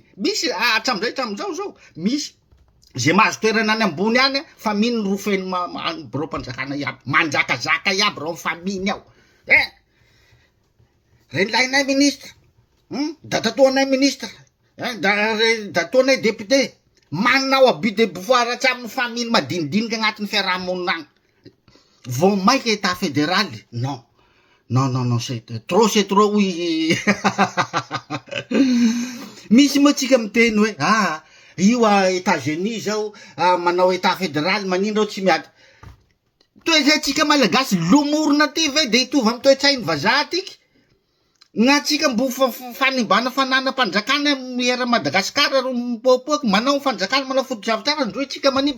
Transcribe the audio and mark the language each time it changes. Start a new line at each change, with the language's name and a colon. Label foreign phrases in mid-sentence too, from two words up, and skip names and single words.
Malagasy: Misy hatramizao zao, misy ze mahazo toerana any ambony any, faminy no rofeny biro-panjakana iaby, manjakazaka iaby reo faminy ao. Renilahinay ministre, da tatoanay ministre, da toanay député, manao
French: abus de pouvoir
Malagasy: atramin'ny faminy madinidinika agnatin'ny fiarahamonina agny.
French: Vao maika état fédéral, non, c'est trop, oui.
Malagasy: Misy moa tsika miteny hoe, io États-Unis zao, manao
French: état fédéral,
Malagasy: manino reo tsy miady. Toe-tsay tsika malagasy lomorona ty ve de hitovy amy toe-tsainy vazaha tiky? Gn'atsika mbo fanimbana fananam-panjakana miera Madagascar ro mipoapoaky, manao fanjakana, manao foto-javatra, ndroe tsika manimba.